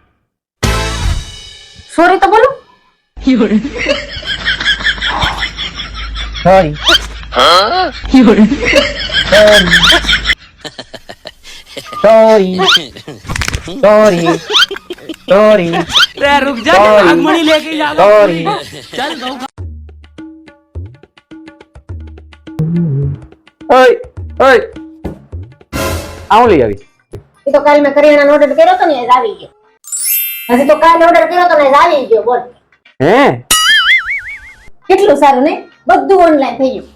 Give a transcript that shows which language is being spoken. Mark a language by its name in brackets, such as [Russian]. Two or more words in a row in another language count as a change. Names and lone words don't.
[Gujarati] સોરી તો બોલું. સોરી. સોરી સોરી સોરી [Hindi] रुक जा [Gujarati] Sorry. [Hindi] नागमणि लेके जा [Gujarati] સોરી. [Hindi] चल गौ [Gujarati] ઓય ઓય આવું લઈ આવી. એ તો કાલ મેં કરિયાણાનો ઓર્ડર કર્યો તો ને એ જ આવી ગયો. હજી તો કાલ ઓર્ડર કર્યો તો ને એ જ આવી ગયો. બોલ હે કેટલું સારું ને બધું ઓનલાઈન થઈ ગયું.